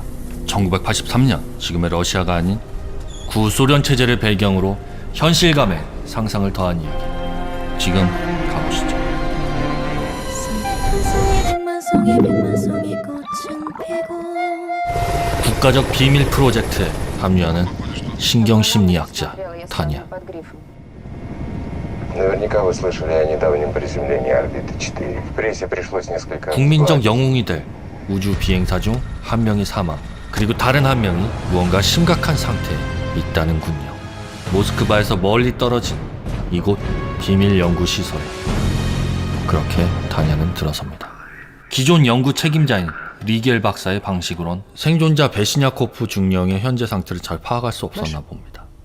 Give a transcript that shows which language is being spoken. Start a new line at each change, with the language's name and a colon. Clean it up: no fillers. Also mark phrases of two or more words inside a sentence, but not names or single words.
Korean: 1983년, 지금의 러시아가 아닌 구소련 체제를 배경으로 현실감에 상상을 더한 이야기. 지금 가보시죠. 국가적 비밀 프로젝트에 합류하는 신경심리학자 타냐.
Russian: Наверняка вы слышали о недавнем приземлении орбиты 4. В прессе пришлось несколько...
Korean: 국민적 영웅이 될 우주 비행사 중 한 명이 사망, 그리고 다른 한 명이 무언가 심각한 상태에 있다는군요. 모스크바에서 멀리 떨어진 이곳 비밀 연구 시설에 그렇게 타냐는 들어섭니다. 기존 연구 책임자인 리겔 박사의 방식으론 생존자 베시냐코프 중령의 현재 상태를 잘 파악할 수 없었나 봅니다.